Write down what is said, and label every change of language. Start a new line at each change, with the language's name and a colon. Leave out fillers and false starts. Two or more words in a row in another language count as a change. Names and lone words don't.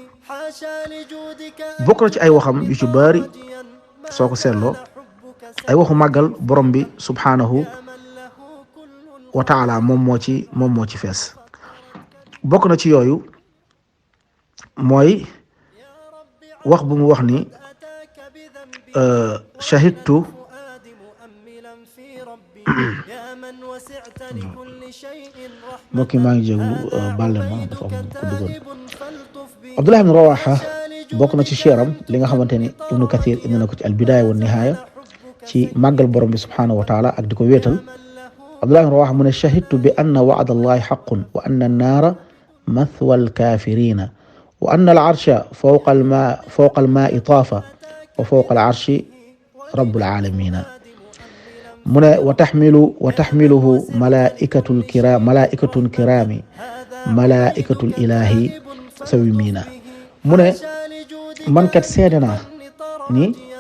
Wolof: bokk na ci ay waxam yu ci bari soo ko seetloo ay waxu màggal borom bi
Arabic: سبحانه وتعالى
Wolof: moom moo ci fees bokk na ci yooyu mooy wax bu mu wax ni shahidtu mbokk yi maa ngi jéglu baal leen ma dafa am ku duggoon Abdullah ibn Rawaha bokk na ci cheram li nga xamante ni Ibnu Kathir indi na ko ci al bidaaya wa nihaaya ci màggal borom bi
Arabic: سبحانه وتعالى
Wolof: ak di ko wéetal Abdullah ibn Rawaha mu ne
Arabic: شهدت بأن وعد الله حق وأن النار مثوى الكافرينا وأن العرش فوق الماء طاف وفوق العرش رب العالمينا
Wolof: mu ne
Arabic: وتحمله ملائكة كرام ملائكة الإله مسومينا
Wolof: mu ne man kat seede naa ni